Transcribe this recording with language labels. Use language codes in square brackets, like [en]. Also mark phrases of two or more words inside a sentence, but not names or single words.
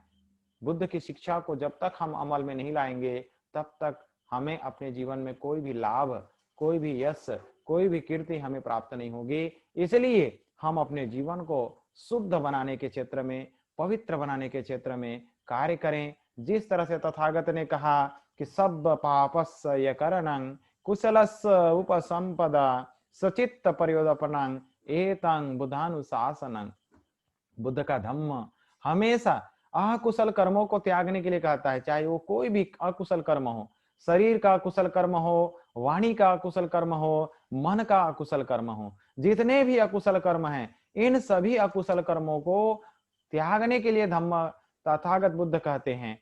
[hi] बुद्ध की शिक्षा को जब तक हम अमल में नहीं लाएंगे, तब तक हमें अपने जीवन में कोई भी लाभ, कोई भी यश, कोई भी कीर्ति हमें प्राप्त नहीं होगी। इसलिए हम अपने जीवन को शुद्ध बनाने के क्षेत्र में, पवित्र बनाने के क्षेत्र में कार्य करें। जिस तरह से तथागत ने कहा कि [pi] सब पापस्य करणं कुशलस्य उपसंपदा सचित्त पर्योदपनं एतं बुधानुशासनं। [hi] बुद्ध का धम्म हमेशा अकुशल कर्मों को त्यागने के लिए कहता है, चाहे वो कोई भी अकुशल कर्म हो, शरीर का अकुशल कर्म हो, वाणी का अकुशल कर्म हो, मन का अकुशल कर्म हो, जितने भी अकुशल कर्म हैं, इन सभी अकुशल कर्मों को त्यागने के लिए धम्म तथागत बुद्ध कहते हैं।